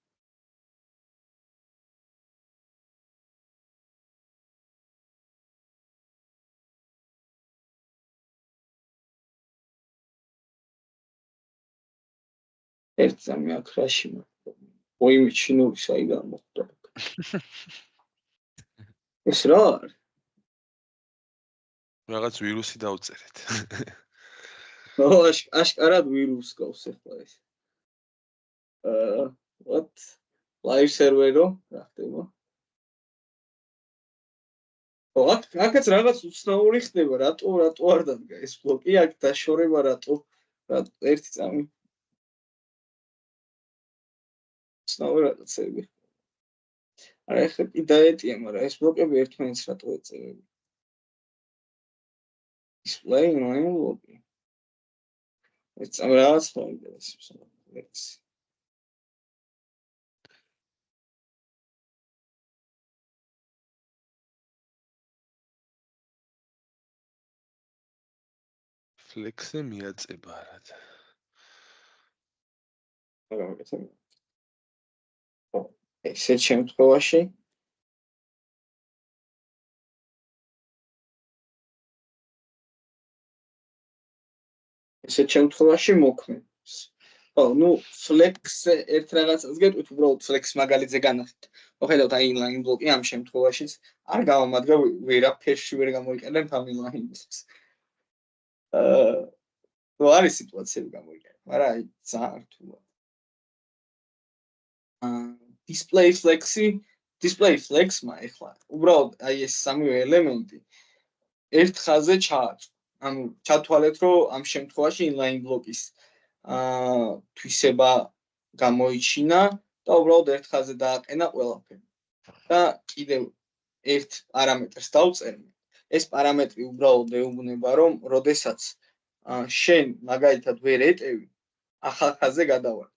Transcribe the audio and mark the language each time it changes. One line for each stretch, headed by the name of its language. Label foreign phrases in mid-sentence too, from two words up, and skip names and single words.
Georgian: ერთ წამი აქ რაში მოხდა? ოიმი ჩინური საიდან მოხდა? ეს რა არის? რაღაც ვირუსი დაუწერეთ. აშკარად ვირუსს გავს ახლა ეს. what? Live server-ო რა ხდება? ო, აქაც რაღაც უცნაური ხდება, რატო არ დადგა ეს ბლოკი, აქ დაშორება რატო ერთი წამი. უცნაური რაღაცები. არა, ეხლა კი დაეტია, მაგრამ ეს ბლოკები ერთმანეთს რატო ეწევიან?
English: display inline block-ი.
Georgian: ეს წამი რაღაც მოინტერესებს. Flex-ი მიაწება რა. ესეთ შემთხვევაში მოქმედებს. ხო, ნუ flex ერთ რაღაცას გეტყვით, უბრალოდ flex მაგალითზე განახეთ. მოხედავთ აი
English: inline block-ი
Georgian: ამ შემთხვევაშიც არ გამომადგა ვერაფერში ვერ გამოიყენებ ამ inline-ს. ნუ არის სიტუაციები გამოიყენებ, მაგრამ აი ძალიან რთულია.
English: display flex-მა
Georgian: ეხლა უბრალოდ აი ეს სამივე ელემენტი ერთ ხაზზე ჩააწყო. ანუ ჩათვალეთ, რომ ამ შემთხვევაში
English: inline block-ის
Georgian: თვისება გამოიჩინა და უბრალოდ ერთ ხაზზე დააყენა ყველაფერი. და კიდევ ერთ პარამეტრს დავწერმე. ეს პარამეტრი უბრალოდ ეუბნება, რომ როდესაც შენ მაგალითად ვერ ეტევი, ახალ ხაზზე გადავარ.